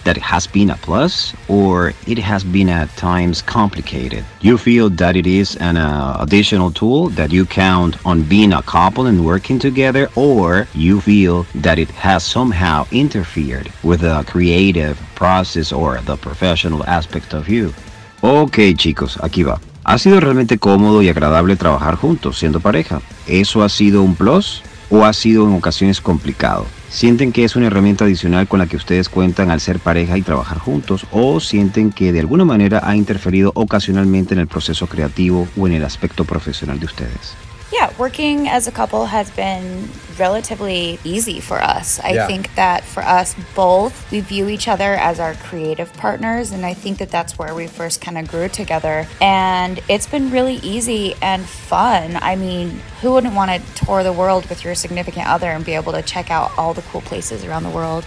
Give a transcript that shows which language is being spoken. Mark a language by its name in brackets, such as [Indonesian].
[English] That has been a plus, or it has been at times complicated. You feel that it is an additional tool that you count on being a couple and working together, or you feel that it has somehow interfered with the creative process or the professional aspect of you. [Spanish] Okay, chicos, aquí va. ¿Ha sido realmente cómodo y agradable trabajar juntos, siendo pareja? ¿Eso ha sido un plus o ha sido en ocasiones complicado? ¿Sienten que es una herramienta adicional con la que ustedes cuentan al ser pareja y trabajar juntos? ¿O sienten que de alguna manera ha interferido ocasionalmente en el proceso creativo o en el aspecto profesional de ustedes? [English] Yeah, working as a couple has been relatively easy for us. I think that for us both, we view each other as our creative partners, and I think that that's where we first kind of grew together. And it's been really easy and fun. I mean, who wouldn't want to tour the world with your significant other and be able to check out all the cool places around the world?